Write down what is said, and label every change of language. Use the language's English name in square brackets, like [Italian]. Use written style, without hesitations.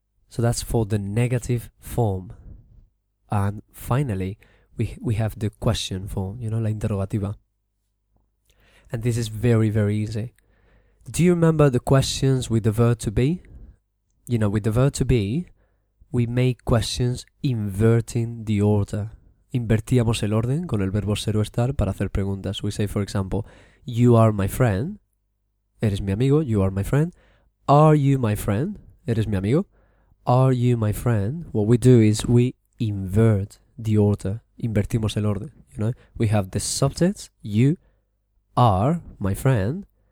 [English] So that's for the negative form. And finally, we have the question form, you know, [Spanish] la interrogativa. [English] And this is very, very easy. Do you remember the questions with the verb to be? You know, with the verb to be, we make questions inverting the order. [Spanish] Invertíamos el orden con el verbo ser o estar para hacer preguntas. [English] We say, for example, you are my friend. [Spanish] Eres mi amigo. [English] You are my friend. Are you my friend? Eres mi amigo. Are you my friend? What we do is we invert the order. [Spanish] Invertimos el orden. [English] You know, we have the subject, you are my friend.